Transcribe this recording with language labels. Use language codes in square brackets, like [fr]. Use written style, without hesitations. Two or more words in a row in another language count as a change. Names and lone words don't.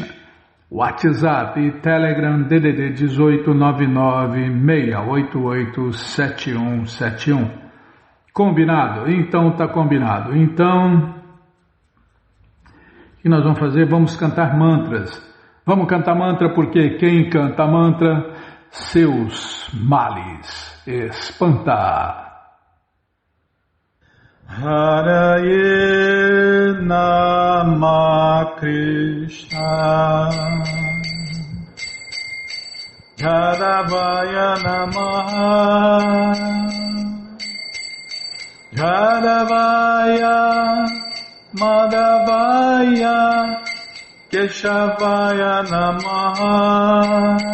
[pt] WhatsApp e Telegram DDD 18996887171. Combinado? Então tá combinado. Então, o que nós vamos fazer? Vamos cantar mantras. Vamos cantar mantra porque quem canta mantra, seus males espanta. [sa] Haraye Nama Krishna Jadavaya Namaha Jadavaya Madhavaya Keshavaya Namaha